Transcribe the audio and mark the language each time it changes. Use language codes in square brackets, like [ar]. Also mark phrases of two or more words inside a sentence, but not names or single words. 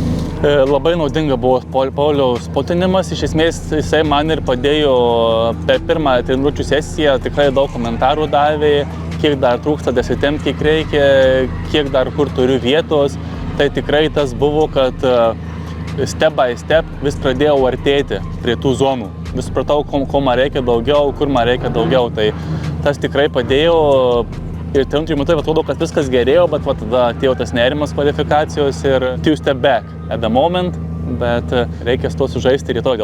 [lt] Labai naudinga buvo Pauliaus spotinimas, iš esmės jisai man ir padėjo per pirmą treniruočių sesiją, tikrai daug komentarų davė, kiek dar trūksta dasitempt, kiek reikia, kiek dar kur turiu vietos. Tai tikrai tas buvo, kad [en] step by step [lt] vis pradėjau artėti prie tų zonų. Vis supratau, ko man reikia daugiau, kur man reikia daugiau. Tai tas tikrai padėjo. Ir treniruočių metu atrodo, kad viskas gerėjo, bet tada atėjo tas nerimas kvalifikacijos ir [en] two step back at the moment, [lt] bet reikia su to sužaisti rytoj.